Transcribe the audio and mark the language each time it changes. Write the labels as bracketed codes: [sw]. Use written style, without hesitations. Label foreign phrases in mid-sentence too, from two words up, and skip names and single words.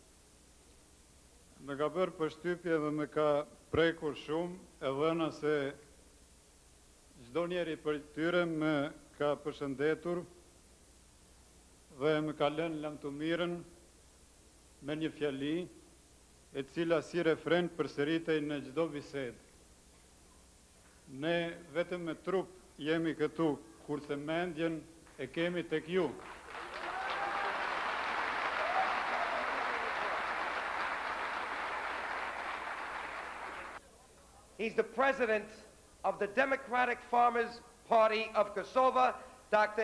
[sq] Më ka bërë përshtypje dhe më ka prekur shumë, e dhëna se çdo njeri për tyre më ka përshëndetur dhe më ka lënë lamtumirën me një fjali, e cila si refren përsëritej në çdo bisedë. Ne vetëm me trup jemi këtu, kurse mendjen e kemi tek ju. [en] He's the president of the Democratic Farmers Party of Kosova, Dr.